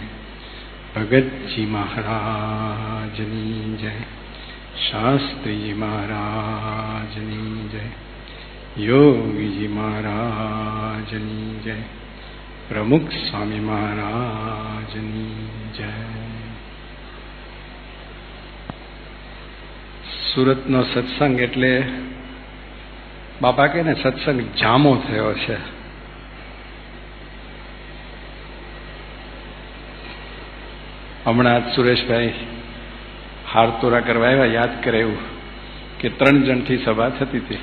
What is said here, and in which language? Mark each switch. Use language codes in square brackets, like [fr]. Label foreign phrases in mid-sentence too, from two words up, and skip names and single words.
[gu] ભગત જી મહારાજની જય। શાસ્ત્રી જી મહારાજની જય। યોગી જી મહારાજની જય। પ્રમુખ સ્વામી મહારાજની જય। સુરતનો સત્સંગ એટલે બાપા કહે ને સત્સંગ જામો થયો છે. હમણાં જ સુરેશભાઈ હારતોરા કરવા આવ્યા, યાદ કરે એવું કે 3 જણથી સભા થતી હતી.